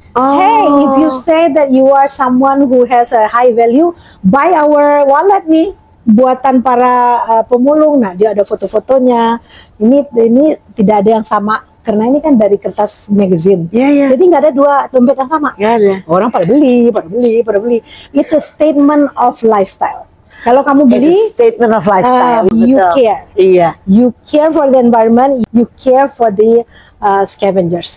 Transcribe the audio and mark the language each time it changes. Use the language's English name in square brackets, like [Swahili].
[English] Hey, if you say that you are someone who has a high value, buy our wallet nih, buatan para pemulung. [Indonesian] Nah, dia ada foto-fotonya. Ini tidak ada yang sama. Karena ini kan dari kertas magazine, jadi nggak ada dua dompet yang sama. Nggak ada. Orang pada beli. [English] It's a statement of lifestyle. [Indonesian] Kalau kamu beli, [English] it's a statement of lifestyle. You care. [Indonesian] Iya. [English] You care for the environment. You care for the scavengers.